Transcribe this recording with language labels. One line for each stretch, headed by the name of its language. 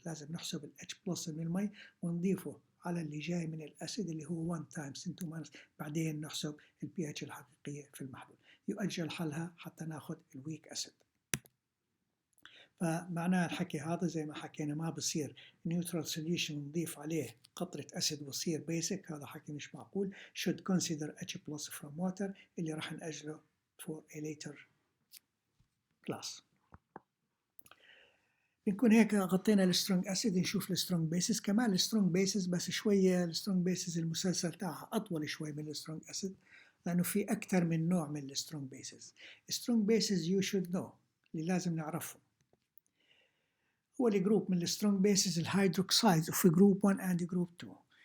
Arabic: لازم نحسب ال H plus من المي ونضيفه على اللي جاي من الأسيد اللي هو 1 times 10 to minus، بعدين نحسب ال pH الحقيقية في المحلول. يؤجل حلها حتى ناخد الويك أسيد. فمعناه الحكي هذا زي ما حكينا ما بصير نيوترال سوليوشن نضيف عليه قطرة أسيد ويصير بيسك، هذا حكي مش معقول.
English: should consider H plus from water
Arabic: اللي راح نأجله
English: for a later class.
Arabic: بنكون هيك غطينا السترونج أسيد. نشوف السترونج بيسز كمان. السترونج بيسز بس شوية السترونج بيسز المسلسل تاعها أطول شوي من السترونج أسيد لأنه في أكثر من نوع من السترونج بيسز. السترونج بيسز
English: you should know
Arabic: اللي لازم نعرفهم. أول جروب من السترونج بيسز الهيدروكسايدز في جروب 1 and جروب 2.